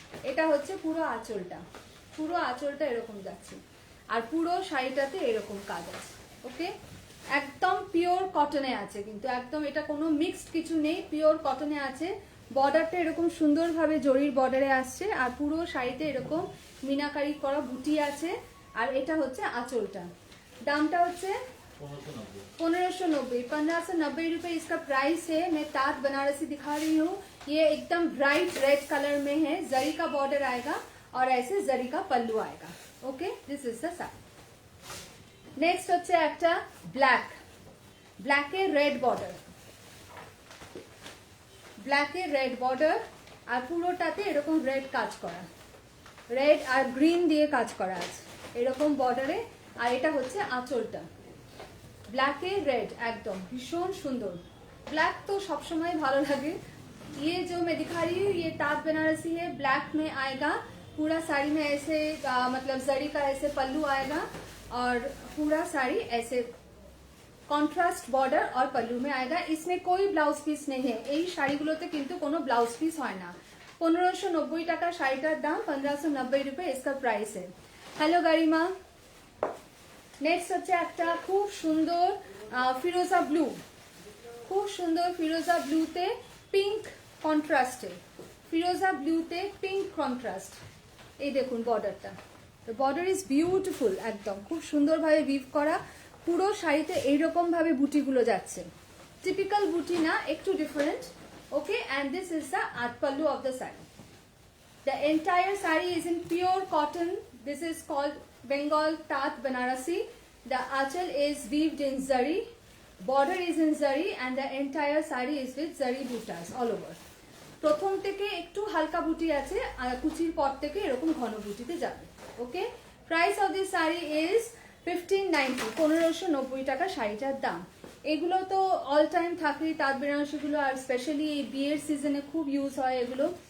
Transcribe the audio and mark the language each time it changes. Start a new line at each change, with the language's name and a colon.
Bangla: এটা হচ্ছে পুরো আঁচলটা, পুরো আঁচলটা এরকম যাচ্ছে, আর পুরো শাড়িটাতে এরকম কাজ আছে। ওকে, একদম পিওর কটনে আছে, কিন্তু একদম এটা কোনো মিক্সড কিছু নেই, পিওর কটনে আছে। বর্ডারটা এরকম সুন্দরভাবে জরির বর্ডারে আসছে, আর পুরো শাড়িতে এরকম মিনাকারি করা বুটি আছে। আর এটা হচ্ছে আঁচলটা। দামটা হচ্ছে 1590,
Hindi: 1590 रुपए इसका प्राइस है। मैं ताँत बनारसी दिखा रही हूँ। ये एकदम ब्राइट रेड कलर में है, जरी का बॉर्डर आएगा और ऐसे जरी का पल्लू आएगा।
English: Okay, this is the sari.
Bangla: Next হচ্ছে একটা black, ব্ল্যাকে red border, ব্ল্যাকে red border, আর পুরোটাতে এরকম রেড কাজ করা, রেড আর গ্রিন দিয়ে কাজ করা আছে এরকম বর্ডারে। আর এটা হচ্ছে আঁচলটা, ব্ল্যাকে রেড, একদম ভীষণ সুন্দর। ब्लैक तो सब समय भालो लगे।
Hindi: ये जो मैं दिखा रही हूँ, ये ताँत बनारसी है, ब्लैक में आएगा। पूरा साड़ी में ऐसे मतलब जरी का ऐसे पल्लू आएगा, और पूरा साड़ी ऐसे कॉन्ट्रास्ट बॉर्डर और पल्लू में आएगा। इसमें कोई ब्लाउज पिस नहीं है,
Bangla: এই শাড়িগুলোতে কিন্তু কোনো ব্লাউজ পিস হয় না। 1590 টাকা শাড়িটার দাম,
Hindi: 1590 रुपए इसका प्राइस है।
English: Hello Garima.
Bangla: नेक्स्ट হচ্ছে একটা খুব সুন্দর ফিরোজা ব্লু, খুব সুন্দর ফিরোজা ব্লুতে পিঙ্ক কন্ট্রাস্টে, ফিরোজা ব্লুতে পিঙ্ক কন্ট্রাস্ট। এই দেখুন বর্ডারটা, বর্ডার ইজ বিউটিফুল, একদম খুব সুন্দরভাবে উইভ করা। পুরো শাড়িতে এইরকম ভাবে বুটিগুলো যাচ্ছে, টিপিক্যাল বুটি না, একটু different.
English: Okay, and this is the আট pallu of the sari. The entire saree is in pure cotton. This is called Bengal Taat Banarasi. The achal is weaved in zari, border is in zari, and the entire saree is with zari butas all over.
Bangla: প্রথম থেকে একটু হালকা বুটি আছে, আর কুচির পর থেকে এরকম ঘন বুটিতে যাবে।
English: okay, price of this sari is 1590,
Bangla: 1590 টাকা শাড়িটার দাম। এগুলো তো অল টাইম থাকেই তাঁত বেনারসিগুলো, আর স্পেশালি এই বিয়ের সিজনে খুব ইউজ হয় এগুলো।